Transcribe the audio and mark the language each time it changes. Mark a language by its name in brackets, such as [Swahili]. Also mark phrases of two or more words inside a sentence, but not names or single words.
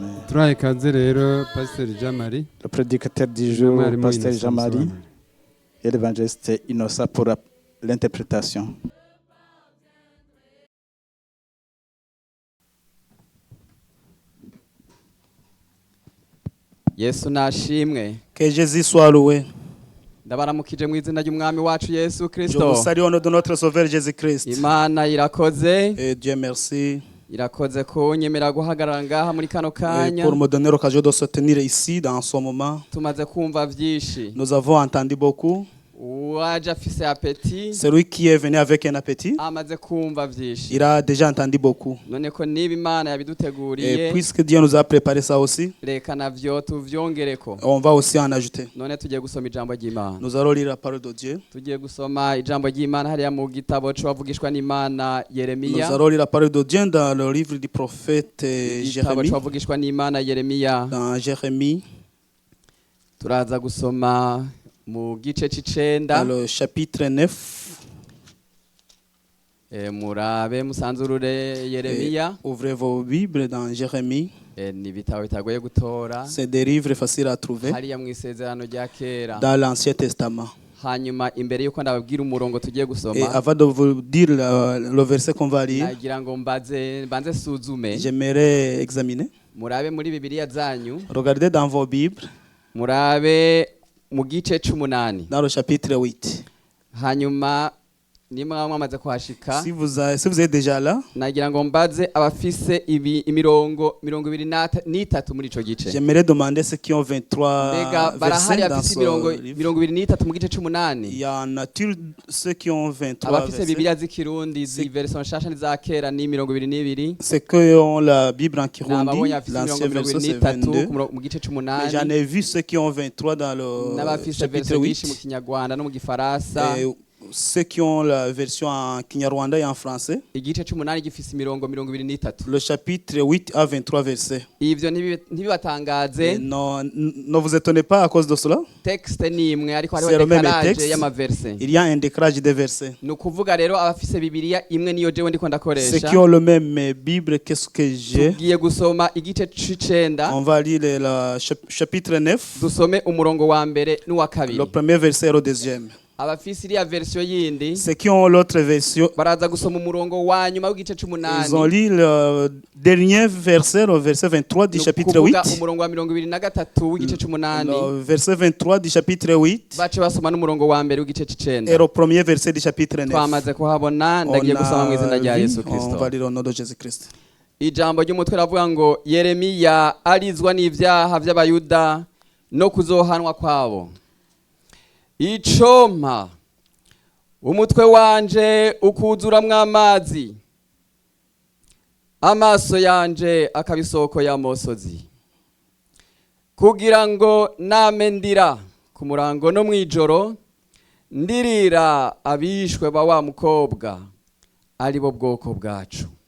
[Rundi] turahaye ikaze rero Pasiteri Jean Marie, [French] le prédicateur du jour, Pasteur Jean-Marie, et l'évangéliste Innocent pour l'interprétation. [Rundi] Yesu nashimwe. [French] Que Jésus soit loué. [Rundi] Ndabaramukije mu izina ry'umwami wacu Yesu [French] Je [Rundi] Kristo. [French] vous salue au nom de notre Sauveur Jésus-Christ. [Rundi] Imana irakoze. [French] Et Dieu merci. [Rundi] Irakoze kunyemera guhagarara ngaha muri kano [French] Et [Rundi] kanya. [French] pour me donner l'occasion de se tenir ici dans ce moment. [Rundi] Tumaze kumva vyinshi. [French] Nous avons entendu beaucoup. [Rundi] Uwaje afise apeti. [French] Celui qui est venu avec un appétit, [Rundi] Amaze kumva vyinshi. [French] il a déjà entendu beaucoup. [Rundi] None ko niba Imana [French] Et [Rundi] yabiduteguriye, [French] puisque Dieu nous a préparé ça aussi, [Rundi] reka navyo tuvyongereko. [French] on va aussi en ajouter. [Rundi] None tugiye gusoma ijambo ry'Imana. [French] Nous allons lire la parole de Dieu. [Rundi] Tugiye gusoma ijambo ry'Imana hariya mu gitabo c'abavugishwa n'Imana [French] Nous [Rundi] Yeremiya. [French] allons lire la parole de Dieu dans le livre du prophète [Rundi] Igitabo [French] Jérémie. [Rundi] c'abavugishwa n'Imana Yeremiya. [French] Dans Jérémie, [Rundi] Turaza gusoma mu gice [French] dans [Rundi] c'icenda. [French] le chapitre 9. [Rundi] Murabe musanzurure [French] Et [Rundi] Yeremiya. [French] ouvrez vos Bibles dans Jérémie. [Rundi] Ni ibitabo bitagoye gutora. [French] C'est des livres faciles à trouver [Rundi] Hariya mu isezerano rya kera. [French] dans l'Ancien Testament. [Rundi] Hanyuma imbere yuko ndababwira umurongo tugiye [French] Et [Rundi] gusoma, [French] avant de vous dire le verset qu'on va lire, [Rundi] nagira ngo mbanze suzume. [French] j'aimerais examiner. [Rundi] Murabe muri Bibiliya zanyu. [French] Regardez dans vos Bibles, [Rundi] Murabe mu gice c'umunani. [French] dans le chapitre 8. [Rundi] Hanyuma nimwe mwamaze kuhashika, [French] Si vous êtes déjà là, [Rundi] nagira ngo mbaze abafise imirongo 23 muri ico gice. [French] j'aimerais demander ceux qui ont [Rundi] Mbega [French] 23 [Rundi] barahari [French] versets dans [Rundi] abafise [French] ce livre. [Rundi] 23 mu gice [French] Il [Rundi] c'umunani. [French] y en a-t-il ceux qui ont 23 [Rundi] Abafise [French] versets? [Rundi] Bibiliya z'ikirundi version nshasha n'iza kera ni 22. [French] Ceux qui ont la Bible en Kirundi, [Rundi] Nababonye abafise [French] l'ancien verset c'est [Rundi] 23 [French] 22. [Rundi] mu gice [French] Mais [Rundi] c'umunani. [French] j'en ai vu ceux qui ont 23 dans le [Rundi] N'abafise [French] chapitre [Rundi] version nyinshi mu [French] 8. [Rundi] Kinyarwanda no mu Gifaransa. [French] Et ceux qui ont la version en Kinyarwanda et en français. [Rundi] Igice c'umunani gifise imirongo 23. [French] Le chapitre 8 a 23 versets. [Rundi] Ivyo [French] Et [Rundi] ntibibatangaze. [French] ne vous étonnez pas à cause de cela. [Rundi] Texte ni imwe ariko [French] C'est [Rundi] hariho [French] le même [Rundi] décalage [French] texte. [Rundi] y'amaverse. [French] Il y a un décalage des versets. [Rundi] Ni ukuvuga rero abafise Bibiliya imwe niyo jewe ndiko [French] Ceux [Rundi] ndakoresha. [French] qui ont le même Bible, qu'est-ce que j'ai? [Rundi] Tugiye gusoma igice c'icenda. [French] On va lire le chapitre 9. [Rundi] Dusome umurongo wa mbere n'uwa kabiri. [French] Le premier verset et le deuxième. [Rundi] Abafise iriya version yindi [French] Ceux qui ont l'autre version, [Rundi] baraza gusoma umurongo wa nyuma w'igice c'umunani. [French] ils ont lu le dernier verset, le verset 23 du chapitre 8. [Rundi] Umurongo wa 23 w'igice c'umunani. [French] Le verset 23 du chapitre 8 [Rundi] Bace basoma n'umurongo wa mbere w'igice [French] et [Rundi] c'icenda. [French] le premier verset du chapitre 9. [Rundi] Twamaze kuhabona, ndagiye gusoma mu izina rya Yesu [French] On [Rundi] Kristo. [French] va lire au nom de Jésus-Christ. [Rundi] Ijambo ry'umutwe ravuga ngo Yeremiya arizwa n'ivyaha vy'abayuda no kuzohanwa kwabo. Icompa umutwe wanje ukuzuramwo amazi, amaso yanje akaba isoko y'amosozi, kugira ngo name ndira ku murango no mw'ijoro, ndirira abishwe ba wa mukobwa ari bo bwoko bwacu.